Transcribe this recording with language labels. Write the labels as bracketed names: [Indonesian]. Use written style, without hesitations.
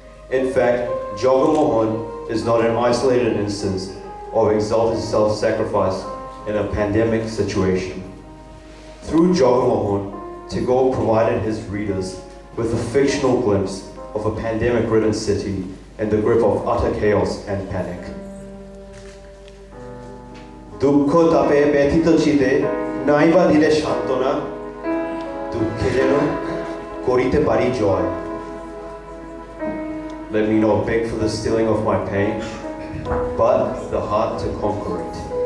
[English] In fact, Jagamohan is not an isolated instance of exalted self-sacrifice in a pandemic situation. Through Jagamohan, Tagore provided his readers with a fictional glimpse of a pandemic-ridden city in the grip of utter chaos and panic. [Bangla] দুঃখ তাপে ব্যথিত চিতে নাইবা দিলে সান্ত্বনা, দুঃখে যেন করিতে পারি জয়. [English] Let me not beg for the stilling of my pain, but the heart to conquer it.